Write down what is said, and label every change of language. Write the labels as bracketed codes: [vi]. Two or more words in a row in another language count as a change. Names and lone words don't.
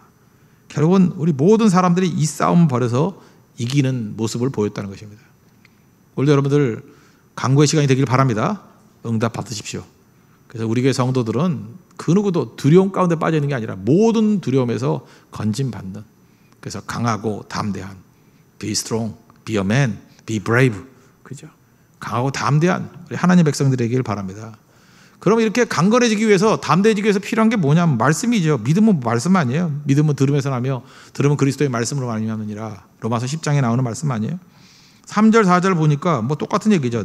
[ko] 결국은 우리 모든 사람들이 이 싸움을 벌여서 이기는 모습을 보였다는 것입니다. 오늘도 여러분들 간구의 시간이 되길 바랍니다. 응답 받으십시오. 그래서 우리 교회 성도들은 그 누구도 두려움 가운데 빠져 있는 게 아니라 모든 두려움에서 건짐받는, 그래서 강하고 담대한, [en] be strong, be a man, be brave, 그죠? [ko] 강하고 담대한 우리 하나님 백성들에길 바랍니다. 그럼 이렇게 강건해지기 위해서, 담대해지기 위해서 필요한 게 뭐냐면 말씀이죠. 믿음은 말씀 아니에요. 믿음은 들음에서 나며 들음은 그리스도의 말씀으로 말미암느니라. 로마서 10장에 나오는 말씀 아니에요. 3절 4절 보니까 뭐 똑같은 얘기죠.